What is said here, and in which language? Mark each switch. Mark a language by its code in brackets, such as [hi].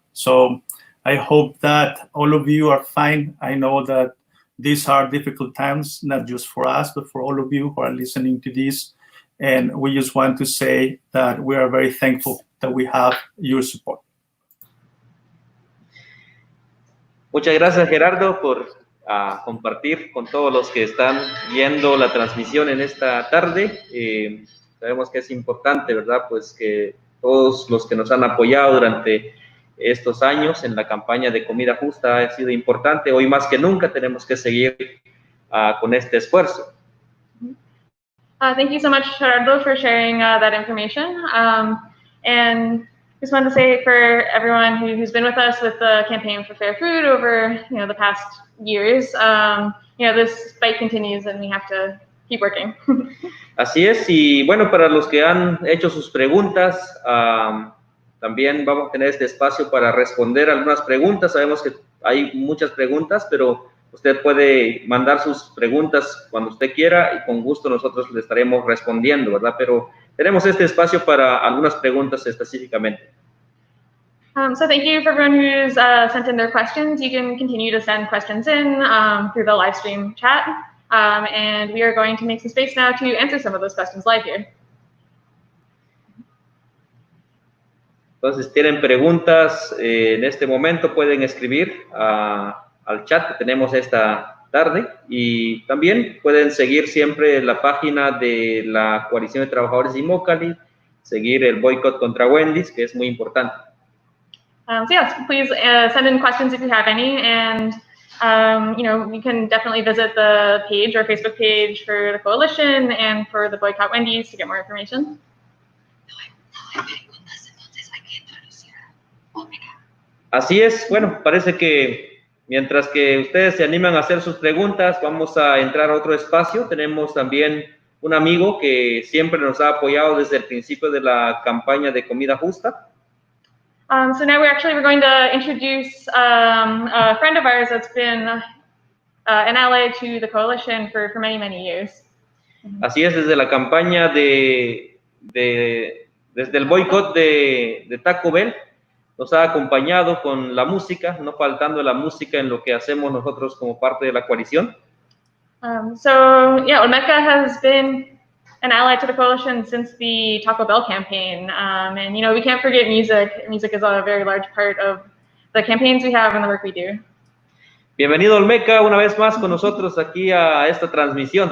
[en] So I hope that all of you are fine. I know that these are difficult times, not just for us, but for all of you who are listening to this. And we just want to say that we are very thankful that we have your support. [es] Muchas gracias, Gerardo, por compartir con todos los que están viendo la transmisión en esta tarde. Sabemos que es importante, ¿verdad? Pues que todos los que nos han apoyado durante estos años en la campaña de comida justa ha sido importante. Hoy más que nunca tenemos que seguir con este esfuerzo. [en] Thank you so much, Gerardo, for sharing that information. And just wanted to say for everyone who's been with us with the campaign for fair food over the past years, this fight continues and we have to keep working. [es] Así es, y bueno, para los que han hecho sus preguntas, también vamos a tener este espacio para responder algunas preguntas. Sabemos que hay muchas preguntas, pero usted puede mandar sus preguntas cuando usted quiera y con gusto nosotros le estaremos respondiendo, ¿verdad? Pero tenemos este espacio para algunas preguntas específicamente. [en] So thank you for everyone who's sent in their questions. You can continue to send questions in through the live stream chat. And we are going to make some space now to answer some of those questions live here. [es] Entonces, si tienen preguntas en este momento, pueden escribir al chat que tenemos esta tarde, y también pueden seguir siempre la página de la Coalición de Trabajadores de Immokalee, seguir el boicot contra Wendy's, que es muy importante. [en] So yes, please send in questions if you have any, and you can definitely visit the page or Facebook page for the coalition and for the Boycott Wendy's to get more information. [es] Así es, bueno, parece que mientras que ustedes se animan a hacer sus preguntas, vamos a entrar a otro espacio. Tenemos también un amigo que siempre nos ha apoyado desde el principio de la campaña de comida justa. [en] So now we're going to introduce a friend of ours that's been an ally to the coalition for many, many years. [es] Así es, desde la campaña desde el boicot de Taco Bell, nos ha acompañado con la música, no faltando la música en lo que hacemos nosotros como parte de la coalición. [en] So yeah, OLMECA has been an ally to the coalition since the Taco Bell campaign. And, you know, we can't forget music. Music is a very large part of the campaigns we have and the work we do. [es] Bienvenido, OLMECA, una vez más con nosotros aquí a esta transmisión.